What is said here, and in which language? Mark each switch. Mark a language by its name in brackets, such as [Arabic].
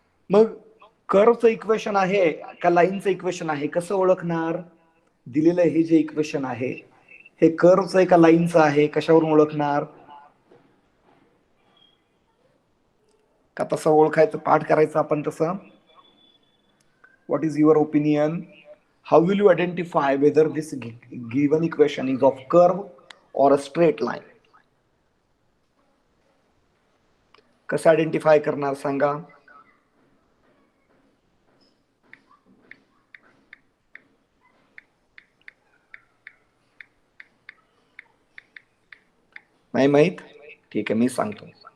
[Marathi] मग कर्वचं इक्वेशन आहे का लाईनचं इक्वेशन आहे, कसं ओळखणार? दिलेलं हे जे इक्वेशन आहे हे कर्वचं आहे का लाईनचं आहे, कशावरून ओळखणार? का तसं ओळखायचं, पाठ करायचं आपण तसं? [English] What is your opinion? How will you identify whether this given equation is of curve or a straight line? [Marathi] कसं आयडेंटिफाय करणार सांगा? नाही माहित? ठीक आहे, मी सांगतो.